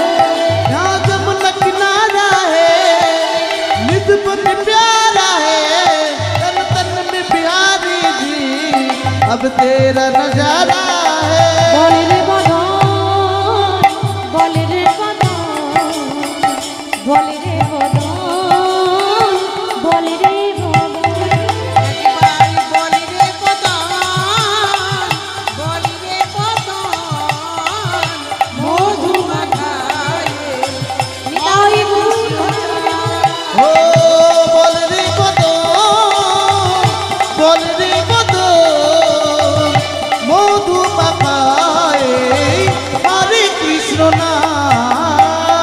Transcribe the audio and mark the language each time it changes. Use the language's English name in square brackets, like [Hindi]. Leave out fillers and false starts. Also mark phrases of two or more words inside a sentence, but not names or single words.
[Hindi] यहाँ जमुना किनारा है, निधुवन प्यारा है, तन तन में बिहारी जी अब तेरा नजारा है। बोले रे बदन, बोले रे बदन, बोले रे बदन, बोले रे बदन। [Bangla] একবার বলি রে বদন, বলি রে বদন মধু মাখায়ে নিতাই গৌর ও বল রে বদন, বল রে বদন মধু মাখায়ে হরে কৃষ্ণ নাম।